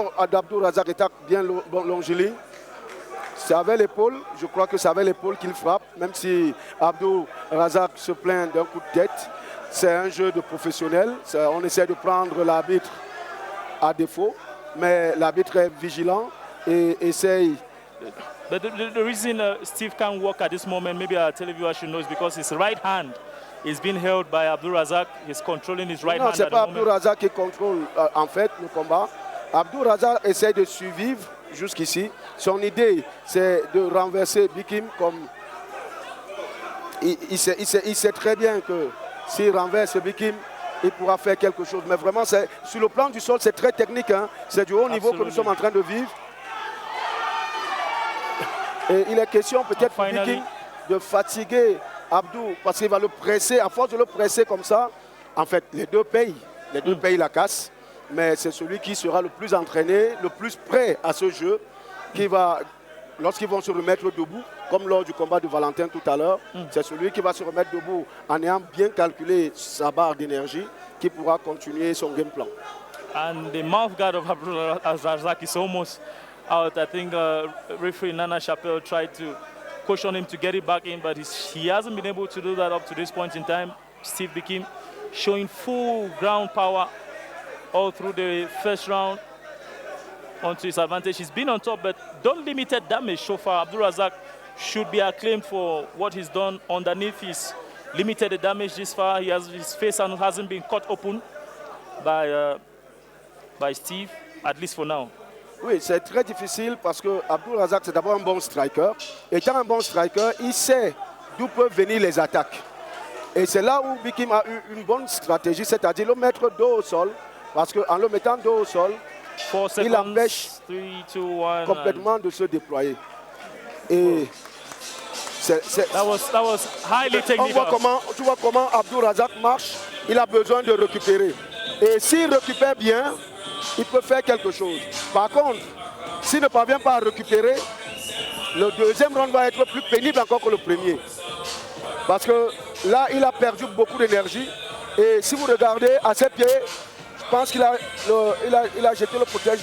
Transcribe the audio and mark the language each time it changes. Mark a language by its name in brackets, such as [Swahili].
[French] d'Abdul Razak étant bien longiligne, c'est avec l'épaule, je crois que c'est avec l'épaule qu'il frappe, même si Abdul Razak se plaint d'un coup de tête. C'est un jeu de professionnel, on essaie de prendre l'arbitre à défaut, mais l'arbitre est vigilant et essaye. [English] But the reason Steve can't walk at this moment, maybe our televiewers should know, is because his right hand is being held by Abdul Razak. He's controlling his right hand. [French] Non, ce n'est pas Abdul Razak qui contrôle en fait le combat. Abdul Razak essaie de survivre jusqu'ici. Son idée, c'est de renverser Bikim comme... Il sait très bien que s'il renverse Bikim, il pourra faire quelque chose. Mais vraiment, sur le plan du sol, c'est très technique. Hein. C'est du haut niveau que nous sommes en train de vivre. Et il est question peut-être pour Bikim de fatiguer Abdou parce qu'il va le presser. À force de le presser comme ça, en fait, les deux payent la casse. Mais c'est celui qui sera le plus entraîné, le plus prêt à ce jeu, qui va, lorsqu'ils vont se remettre debout, comme lors du combat de Valentin tout à l'heure, c'est celui qui va se remettre debout en ayant bien calculé sa barre d'énergie, qui pourra continuer son game plan. [English] And the mouth guard of Abdul Razak is almost out. I think referee Nana Chappelle tried to caution him to get it back in, but he hasn't been able to do that up to this point in time. Steve Bikim showing full ground power all through the first round onto his advantage. He's been on top, but done limited damage so far. Abdul Razak should be acclaimed for what he's done underneath his limited damage this far. His face hasn't been cut open by Steve, at least for now. [French] Oui, c'est très difficile parce que Abdul Razak, c'est d'abord un bon striker. Étant un bon striker, il sait d'où peuvent venir les attaques. Et c'est là où Bikim a eu une bonne stratégie, c'est-à-dire le mettre dos au sol. Parce qu'en le mettant dos au sol, il empêche complètement de se déployer. Et [English] that was highly technical. [French] Tu vois comment Abdul Razak marche, il a besoin de récupérer. Et s'il récupère bien, il peut faire quelque chose. Par contre, s'il ne parvient pas à récupérer, le deuxième round va être plus pénible encore que le premier. Parce que là, il a perdu beaucoup d'énergie. Et si vous regardez à ses pieds, je pense qu'il a jeté le protège.